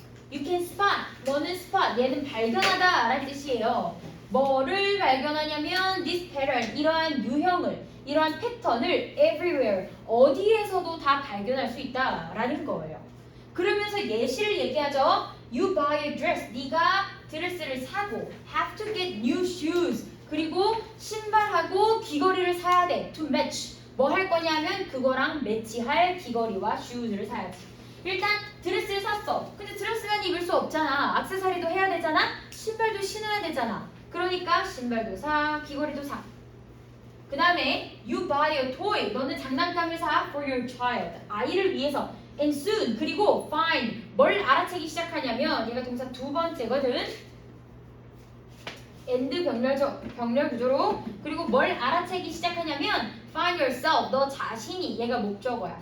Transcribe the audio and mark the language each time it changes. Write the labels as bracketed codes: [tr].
[en] You can spot. [ko] 너는 [en] spot. [ko] 얘는 발견하다 라는 뜻이에요. 뭐를 발견하냐면 [en] this pattern. [ko] 이러한 유형을, 이러한 패턴을 everywhere. 어디에서도 다 발견할 수 있다 라는 거예요. 그러면서 예시를 얘기하죠. [en] You buy a dress. [ko] 네가 드레스를 사고 [en] have to get new shoes. [ko] 그리고 신발하고 귀걸이를 사야 돼. [en] to match. [ko] 뭐 할 거냐면 그거랑 매치할 귀걸이와 shoes를 사야지. 일단 드레스를 샀어. 근데 드레스만 입을 수 없잖아. 액세서리도 해야 되잖아. 신발도 신어야 되잖아. 그러니까 신발도 사, 귀걸이도 사. 그 다음에 [en] you buy a toy. [ko] 너는 장난감을 사 [en] for your child. [ko] 아이를 위해서. [en] and soon. [ko] 그리고 find. 뭘 알아채기 시작하냐면 얘가 동사 두 번째거든. and 병렬 구조로. 그리고 뭘 알아채기 시작하냐면 [en] find yourself. [ko] 너 자신이. 얘가 목적어야.